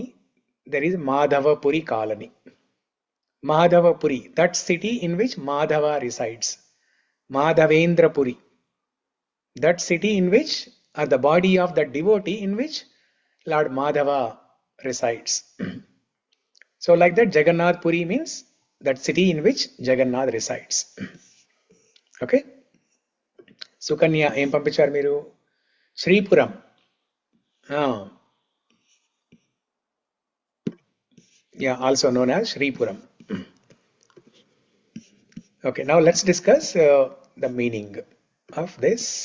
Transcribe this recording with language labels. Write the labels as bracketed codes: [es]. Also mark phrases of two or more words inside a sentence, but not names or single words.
[en] There is Madhava Puri Colony. Madhava Puri, that city in which Madhava resides. Madhavendra Puri, that city in which, or the body of the devotee in which Lord Madhava resides. So like that, Jagannath Puri means that city in which Jagannath resides. Okay? [te] Sukanya, em pampicharu meeru? [en] Sripuram. Yeah, also known as Sripuram. Okay, now let's discuss the meaning of this.